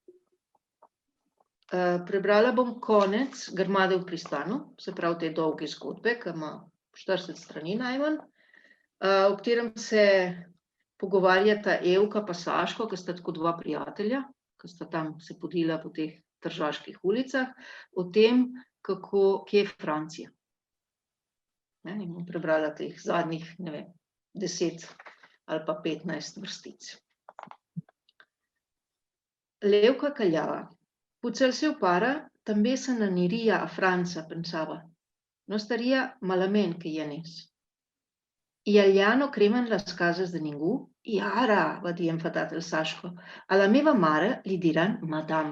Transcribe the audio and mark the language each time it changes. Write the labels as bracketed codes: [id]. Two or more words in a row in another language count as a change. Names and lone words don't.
[sl] Prebrala bom konec Grmade v Pristanu, se pravi te dolge zgodbe, ki ima 40 strani najmanj, v katerem se pogovarjata Evka pa Saško, ki sta tako dva prijatelja, ki sta tam se podila po teh tržaških ulicah, o tem, kje je Francija. In bom prebrala teh zadnjih, ne vem, 10 ali pa 15 vrstic. [ca] Leuca callava. Potser el seu pare també se n'aniria a França, pensava. No estaria malament que hi anés. I allà no cremen les cases de ningú? I ara, va dir enfadat el Saško, a la meva mare li diran madame.